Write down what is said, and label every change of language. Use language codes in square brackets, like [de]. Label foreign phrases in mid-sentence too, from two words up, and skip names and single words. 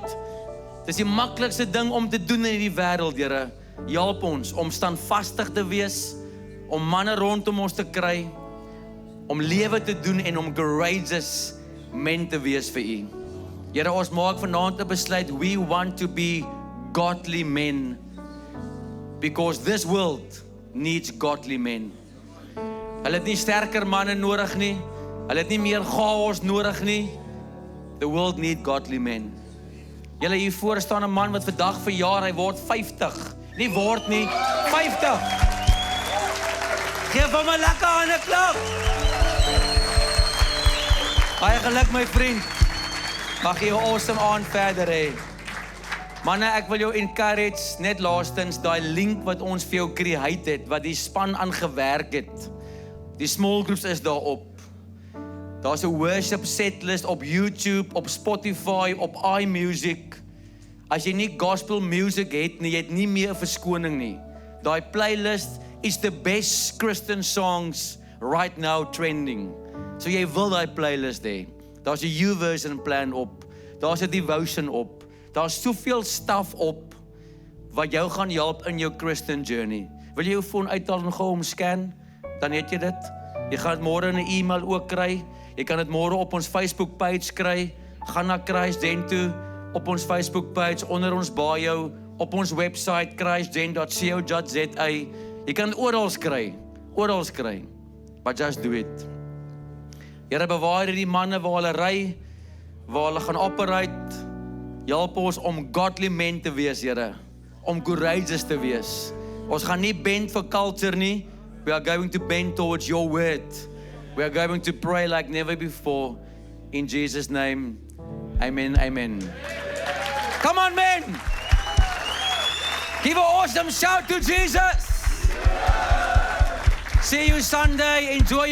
[af] Dis die maklikste ding om te doen in hierdie wêreld, Here. Help ons om standvastig te wees, om manne rondom ons te kry, om lewe te doen en om [en] courageous men [af] te wees vir U. Here, ons maak vanaand 'n besluit, [en] we want to be godly men, because this world needs godly men. [af] Hulle het nie sterker manne nodig nie, hulle het nie meer chaos nodig nie. [en] The world need godly men. [af] Julle hier voor staan 'n man wat vandag verjaar, hy word 50. Nie word nie, 50. Geef hom 'n lekker hande klap. Baie geluk my vriend. Mag jy 'n awesome aand verder hê. Manne, ek wil jou encourage, net laastens, daai link wat ons vir jou create het, wat die span aangewerk het. Die small groups is daarop. Daar's 'n [en] worship setlist [af] op YouTube, op Spotify, op iMusic. As jy nie [en] gospel music [af] het nie, jy het nie meer 'n verskoning nie. [en] Daai playlist is the best Christian songs right now trending. [af] So jy wil daai playlist hê. Daar's 'n YouVersion plan op. Daar's 'n devotion op. Daar's soveel stuff op wat jou gaan help in jou [en] Christian journey. [af] Wil jy jou phone uithaal en gou omscan? Dan het jy dit. Jy gaan dit môre in 'n e-mail ook kry. Jy kan dit môre op ons Facebook page kry. Gaan na Christgen toe op ons Facebook page, onder ons bio, op ons website christgen.co.za. Jy kan dit oral kry. [en] But just do it. [af] Here, bewaar hierdie manne waar hulle ry, waar hulle gaan operate. Help ons om [en] godly men [af] te wees, Here. Om courageous te wees. Ons gaan nie bend vir culture nie. [en] We are going to bend towards your word. We are going to pray like never before. In Jesus' name, amen, amen. Come on, men. Give an awesome shout to Jesus. See you Sunday. Enjoy your week.